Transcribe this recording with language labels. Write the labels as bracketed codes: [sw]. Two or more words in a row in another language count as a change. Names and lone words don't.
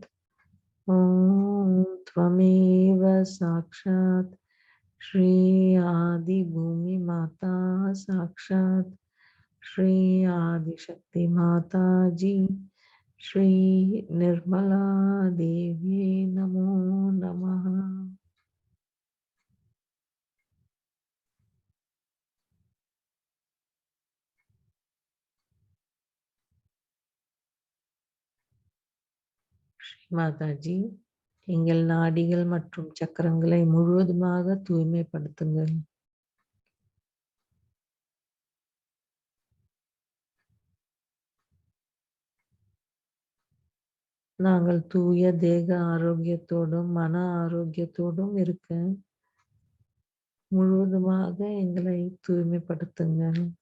[sa] ओम त्वमेव साक्षात श्री आदि भूमि माता साक्षात श्री आदि शक्ति माता जी श्री निर्मला देवी नमो नमः। श्री माता जी, [ta] எங்கள் நாடிகள் மற்றும் சக்கரங்களை முழுவதுமாக தூய்மைப்படுத்துங்கள். நாங்கள் தூய தேக ஆரோக்கியத்தோடும் மன ஆரோக்கியத்தோடும் இருக்க முழுவதுமாக எங்களை தூய்மைப்படுத்துங்கள்.